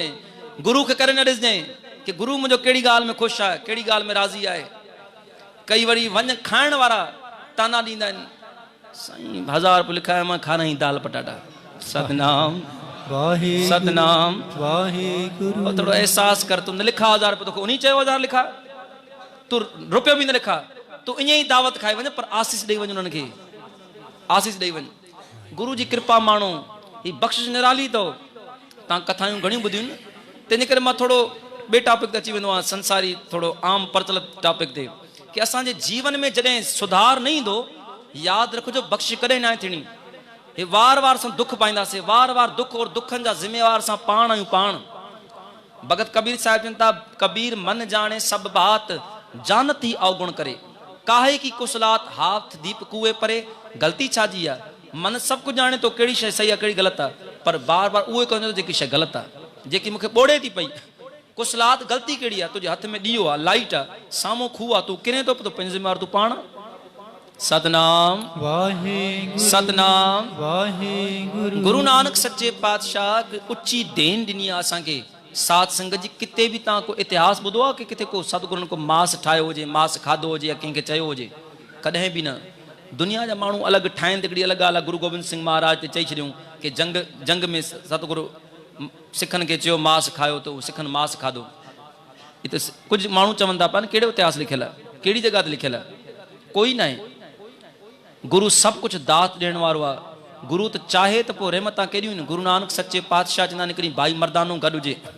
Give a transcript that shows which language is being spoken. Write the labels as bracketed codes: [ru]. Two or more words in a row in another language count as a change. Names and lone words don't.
[sd] गुरू खे करे न ॾिसजांइ कि गुरू मुंहिंजो कहिड़ी ॻाल्हि में ख़ुशि आहे, कहिड़ी ॻाल्हि में राज़ी आहे। कई वरी वञ खाइण वारा ताना ॾींदा आहिनि, साईं 1000 रुपया लिखाया, मां खाराई दाल पटाटा। सतनाम सतनाम वाहेगुरु। थोड़ो एहसास कर, तू न लिखा 1000 रुपया, तोखे उन्हीं चयो 1000 लिखा, तू रुपयो बि न लिखा, तू ईअं ई दावत खाई वञ, पर आसीस ॾेई वञ उन्हनि खे, आसीस ॾेई वञ। गुरू जी कृपा माण्हू ही बख़्शिश निराली अथव। तव्हां कथायूं घणियूं ॿुधियूं आहिनि, तंहिंजे करे मां थोरो ॿिए टॉपिक ते अची वेंदो आहियां, संसारी थोरो आम प्रचलित टॉपिक ते, कि असांजे जीवन में जॾहिं सुधार न ईंदो, यादि रखिजो बख़्शिश कॾहिं न आहे थियणी। हे वार वार सां दुख पाईंदासीं, वार वार दुख, और दुखनि जा ज़िम्मेवार सां पाण आहियूं पाण। भगत कबीर साहिब चवनि था, [hi] कबीर मन जाने सब बात, जानती अवगुण करे, काहे की कुसलात हाथ दीप कुएं परे। [sd] ग़लती छाजी आहे? मन सभु कुझु ॼाणे थो, कहिड़ी शइ सही आहे कहिड़ी ग़लति आहे, पर बार बार उहो ई कंदो जेकी शइ ग़लति आहे, जेकी मूंखे ॿोड़े थी पई। कुसलात ग़लती कहिड़ी आहे? तुंहिंजे हथ में ॾीओ आहे, लाइट आहे, साम्हूं खूह आहे, तूं किरे थो पियो, पंहिंजो ज़िम्मेवार तूं पाण। सतनाम वाहेगुरु, सतनाम वाहेगुरु। गुरु नानक सच्चे पातशाह उची देन ॾिनी आहे असांखे साध संगत जी। किथे बि तव्हां को इतिहास ॿुधो आहे कि किथे को सतगुरुनि को मांस ठाहियो हुजे, मांस खाधो हुजे, या कंहिंखे चयो हुजे? कॾहिं बि न। दुनिया जा माण्हू अलॻि ठाहिनि, हिकिड़ी अलॻि ॻाल्हि आहे। गुरु गोबिंद सिंह महाराज ते चई छॾियूं कि जंग में सतगुरु सिखनि खे चयो मांस खायो, त उहो सिखनि मांस खाधो। हिते कुझु माण्हू चवनि था पिया, कहिड़ो इतिहास लिखियलु आहे, कहिड़ी जॻह ते लिखियलु आहे? कोई न आहे। गुरु सभु कुझु दात ॾियण वारो आहे। गुरु त चाहे त पोइ रहमतां केॾियूं आहिनि। गुरु नानक सचे पातशाह चवंदा आहिनि, हिकिड़ी भाई मर्दानो गॾु हुजे।